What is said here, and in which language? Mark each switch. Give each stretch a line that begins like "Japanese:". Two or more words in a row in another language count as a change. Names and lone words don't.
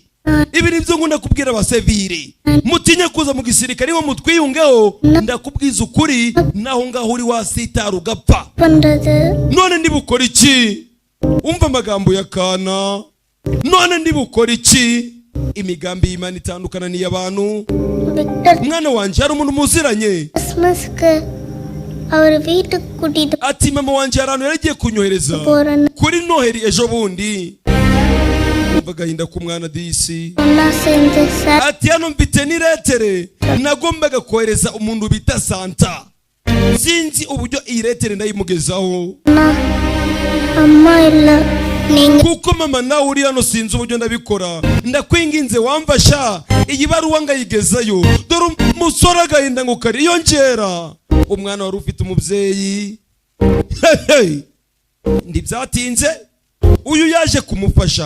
Kinyarwanda: Ibi nibyo nkunda kubwira abasivili, mutinye kuza mu gisirikare ngo mutwiyungeho, ndakubwiza ukuri, naho ngaho uri wasitara ugapfa. None ndibukora iki? Umva amagambo ya kana. None ndibukora iki? Imigambi y'Imana itandukana n'iy'abantu. Mwana wanje hari umuntu muziranye,
Tamil: அவர் வீட்டுக்கு கூட்டிட்டு
Kinyarwanda: ati mama wanje hari ahantu yaragiye kunyohereza kuri Noheri ejo bundi. Bagahinda ku mwana disi, ati hano mfite n'iretere nagombaga kohereza umuntu bita Santa, sinzi uburyo iyi retere ndayimugezaho.
Tamil: அம்மா இல்ல நீங்க
Kinyarwanda: kuko mama nawe uri hano sinzi uburyo ndabikora. Ndakwinginze wamfasha iyi baruwa ngayigezayo, dore umusore agahinda ngo kari yongera. Umwana wari ufite umubyeyi, ndibyatinze uyu yaje kumufasha.